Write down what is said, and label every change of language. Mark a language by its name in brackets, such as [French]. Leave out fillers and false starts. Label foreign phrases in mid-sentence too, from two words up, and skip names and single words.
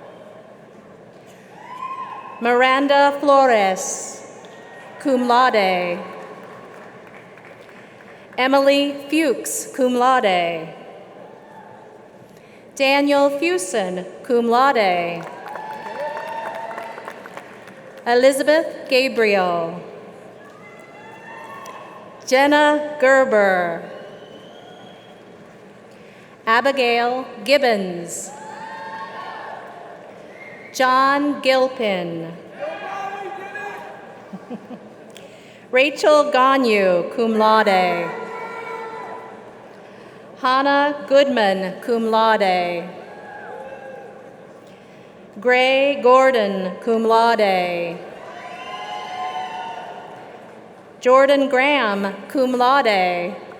[English] Miranda Flores, [Latin] cum laude. [English] Emily Fuchs, [Latin] cum laude. [English] Daniel Fusen, [Latin] cum laude. [English] Elizabeth Gabriel. Jenna Gerber. Abigail Gibbons. John Gilpin. Rachel Ganyu, [Latin] cum laude. [English] Hannah Goodman, [Latin] cum laude. [English] Gray Gordon, [Latin] cum laude. [English] Jordan Graham, [Latin] cum laude.